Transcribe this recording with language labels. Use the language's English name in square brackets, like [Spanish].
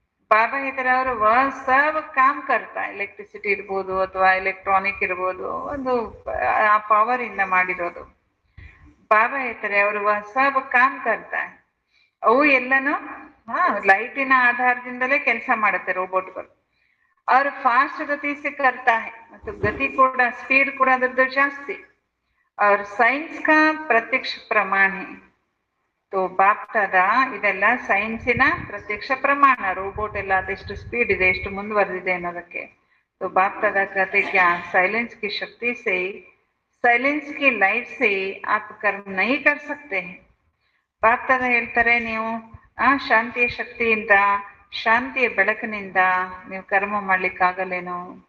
[Kannada] ಬಾಬಾ ಹೇಳ್ತಾರೆ ಅವರು [Hindi] ಸಬ್ ಕಾಮ್ ಕರ್ತಾ. [Kannada] ಎಲೆಕ್ಟ್ರಿಸಿಟಿ ಇರ್ಬೋದು ಅಥವಾ ಎಲೆಕ್ಟ್ರಾನಿಕ್ ಇರ್ಬೋದು, ಒಂದು ಆ ಪವರ್ ಇಂದ ಮಾಡಿರೋದು. ಬಾಬಾ ಹೇಳ್ತಾರೆ ಅವರು [Hindi] ಸಬ್ ಕಾಮ್ ಕರ್ತಾ. [Kannada] ಅವು ಎಲ್ಲನೂ ಲೈಟಿನ ಆಧಾರದಿಂದಲೇ ಕೆಲಸ ಮಾಡುತ್ತೆ ರೋಬೋಟ್ಗಳು. [Hindi] और फास्ट गति से करता है, मतलब गति [Kannada] ಕೂಡ, ಸ್ಪೀಡ್ ಕೂಡ ಅದರದ್ದು ಜಾಸ್ತಿ. [Hindi] और साइंस का प्रत्यक्ष प्रमाण है. [Kannada] तो ಬಾಪ್ತಾದ ಇದೆಲ್ಲ ಸೈನ್ಸಿನ ಪ್ರತ್ಯಕ್ಷ ಪ್ರಮಾಣ. ರೋಬೋಟ್ ಎಲ್ಲ ಅದೆಷ್ಟು ಸ್ಪೀಡ್ ಇದೆ, ಎಷ್ಟು ಮುಂದುವರೆದಿದೆ ಅನ್ನೋದಕ್ಕೆ. [Hindi] तो ಬಾಪ್ತಾದ कहते क्या, साइलेंस की शक्ति से, साइलेंस की लाइट से आप कर्म नहीं कर सकते हैं. [Kannada] ಬಾಪ್ತಾದ ಹೇಳ್ತಾರೆ, ನೀವು ಶಾಂತಿಯ ಶಕ್ತಿಯಿಂದ, ಶಾಂತಿಯ ಬೆಳಕಿನಿಂದ ನೀವು ಕರ್ಮ ಮಾಡ್ಲಿಕ್ಕಾಗಲ್ಲೇನೋ.